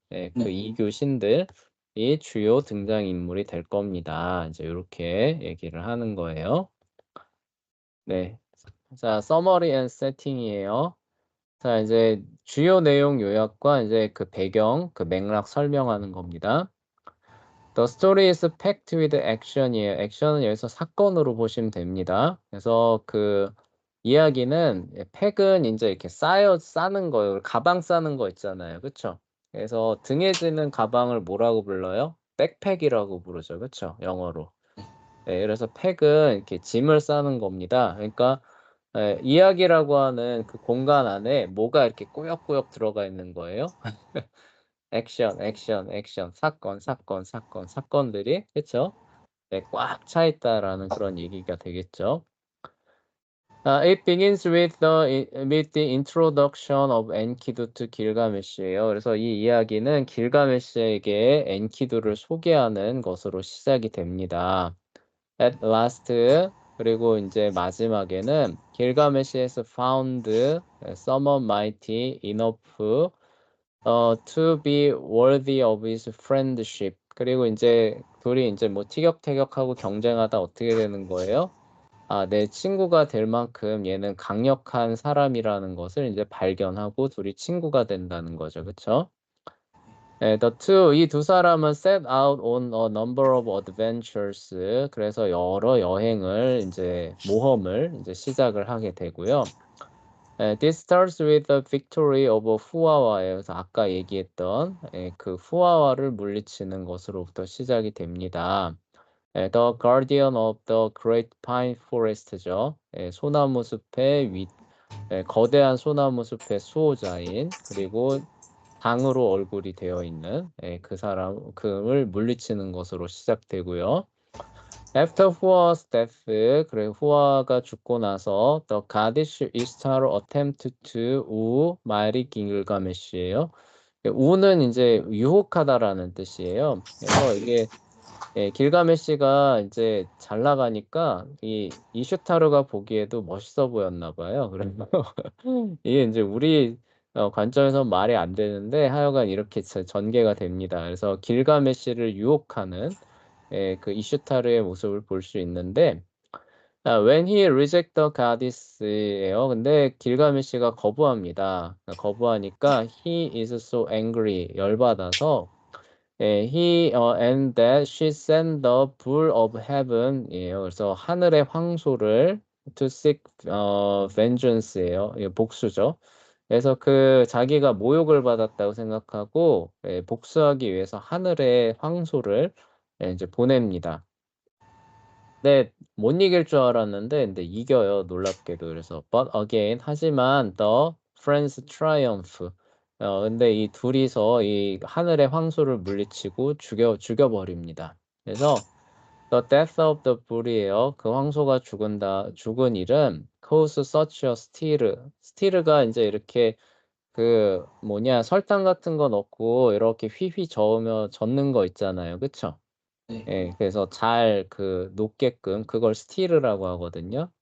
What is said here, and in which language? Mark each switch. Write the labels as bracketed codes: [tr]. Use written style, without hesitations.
[ko] 그 이교 신들이 주요 등장인물이 될 겁니다. 이제 이렇게 얘기를 하는 거예요. 네. 자, 서머리 앤 세팅이에요. 자, 이제 주요 내용 요약과 이제 배경, 맥락 설명하는 겁니다. [en] The story is packed with action이에요. [ko] 액션은 여기서 사건으로 보시면 됩니다. 그래서 이야기는 팩은 이제 이렇게 싸는 거예요. 가방 싸는 거 있잖아요. 그쵸? 그래서 등에 지는 가방을 뭐라고 불러요? 백팩이라고 부르죠. 그쵸? 영어로. 그래서 팩은 이렇게 짐을 싸는 겁니다. 그러니까 이야기라고 하는 그 공간 안에 뭐가 이렇게 꾸역꾸역 들어가 있는 거예요. 액션, 액션, 액션, 사건들이 그쵸? 꽉 차 있다라는 그런 얘기가 되겠죠. [en] It begins with the introduction of Enkidu to 길가메시예요. [ko] 그래서 이 이야기는 길가메시에게 엔키두를 소개하는 것으로 시작이 됩니다. [en] At last, [ko] 그리고 이제 마지막에는 [en] 길가메시 has found someone mighty enough to be worthy of his friendship. [ko] 그리고 이제 둘이 이제 뭐 티격태격하고 경쟁하다 어떻게 되는 거예요? 내 친구가 될 만큼 얘는 강력한 사람이라는 것을 이제 발견하고 둘이 친구가 된다는 거죠. 그쵸? 네, 이 두 사람은 [en] set out on a number of adventures. [ko] 그래서 여러 여행을 이제 모험을 이제 시작을 하게 되고요. [en] This starts with the victory over 후아와예요. [ko] 그래서 아까 얘기했던 그 후아와를 물리치는 것으로부터 시작이 됩니다. [en] The Guardian of the Great Pine Forest죠. [ko] 소나무 숲의 거대한 소나무 숲의 수호자인 그리고 당으로 얼굴이 되어 있는 그 사람 그를 물리치는 것으로 시작되고요. [en] After Hua's death, [ko] 그래 후아가 죽고 나서 [en] the goddess Ishtar attempted to woo mighty Gilgamesh예요. [ko] 우는 이제 유혹하다라는 뜻이에요. 그래서 이게 길가메시가 이제 잘 나가니까 이 이슈타르가 보기에도 멋있어 보였나 봐요. 그래서 이게 이제 우리 관점에서 말이 안 되는데 하여간 이렇게 전개가 됩니다. 그래서 길가메시를 유혹하는 그 이슈타르의 모습을 볼 수 있는데 [en] when he reject the goddess예요. [ko] 근데 길가메시가 거부합니다. 거부하니까 [en] he is so angry [ko] 열받아서 [en] and that she sent the bull of heaven이에요. [ko] 그래서 하늘의 황소를 [en] to seek vengeance예요. [ko] 이게 복수죠. 그래서 그 자기가 모욕을 받았다고 생각하고 복수하기 위해서 하늘의 황소를 이제 보냅니다. 네, 못 이길 줄 알았는데 근데 이겨요. 놀랍게도. 그래서 [en] but again [ko] 하지만 [en] the friends triumph. [ko] 근데 이 둘이서 이 하늘의 황소를 물리치고 죽여버립니다. [en] 그래서 the death of the bull이에요. [ko] 그 황소가 죽은 일은 [en] cause such a stir. [ko] stir가 이제 이렇게 그 뭐냐 설탕 같은 거 넣고 이렇게 휘휘 저으며 젓는 거 있잖아요. 그쵸? 네. 그래서 잘 그 녹게끔 그걸 스티르라고 하거든요.